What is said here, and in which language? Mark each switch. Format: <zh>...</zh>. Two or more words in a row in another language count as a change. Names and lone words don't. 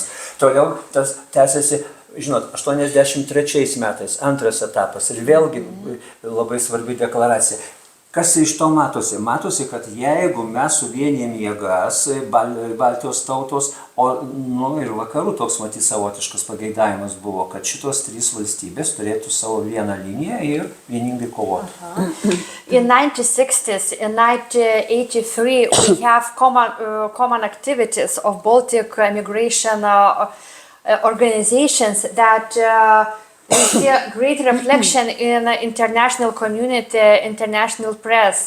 <lt>Toliau tas tęsiasi, žinot, 83 metais, antras etapas ir vėlgi labai svarbi deklaracija. Kas iš to matosi? Matosi, kad jeigu mes suvienijam jėgas, Baltijos tautos, ir vakarų toks matyti savotiškas pageidavimas buvo, kad šitos trys valstybės turėtų savo vieną liniją ir vieningai kovoti.</lt> <en>In 1960s, in 1983, we have common activities of Baltic immigration organizations that we see a great reflection in international community, international press.</en>